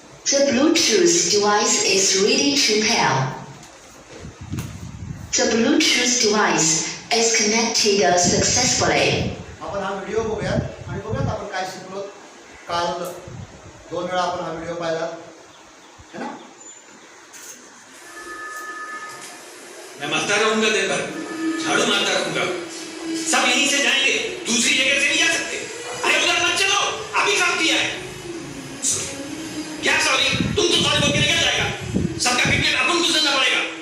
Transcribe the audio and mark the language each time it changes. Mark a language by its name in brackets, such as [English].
[English] The Bluetooth device is ready to pair. The Bluetooth device is connected successfully. [Marathi] आपण हा video बघूयात आणि बघूयात आपण काय शिकलो. काल 2 वेळा आपण हा व्हिडिओ पाहिला [Hindi] है ना. मैं मारता रहूंगा दिन भर, झाड़ू मारता रहूंगा. सब यहीं से जाएंगे, दूसरी जगह से नहीं जा सकते. अरे उधर मत चलो, अभी काम किया है. क्या सॉरी? तुम तो सॉरी बोल के निकल जाएगा. सबका क्रिकेट अपन को सुनना पड़ेगा.